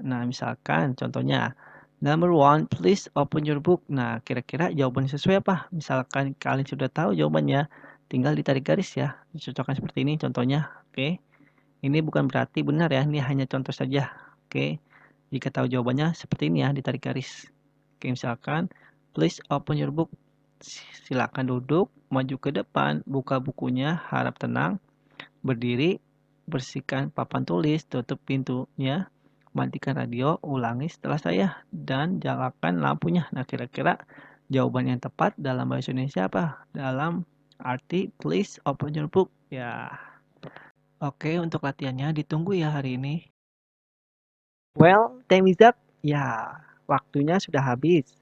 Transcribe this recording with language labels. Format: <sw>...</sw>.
<id>Nah, misalkan contohnya</id> <en>number 1, please open your book.</en> <id>Nah, kira-kira jawaban sesuai apa? Misalkan kalian sudah tahu jawabannya, tinggal ditarik garis ya. Dicocokkan seperti ini contohnya. Oke. Ini bukan berarti benar ya, ini hanya contoh saja. Oke. Jika tahu jawabannya seperti ini ya, ditarik garis.</id> <en>Oke, misalkan please open your book.</en> <id>Silakan duduk, maju ke depan, buka bukunya, harap tenang, berdiri, bersihkan papan tulis, tutup pintunya, matikan radio, ulangi setelah saya, dan nyalakan lampunya. Nah, kira-kira jawaban yang tepat dalam bahasa Indonesia apa?</id> <en>Dalam arti please open your book.</en> <id>Ya. Oke, untuk latihannya ditunggu ya hari ini.</id> <en>Well, time is up.</en> <id>Ya, waktunya sudah habis.</id>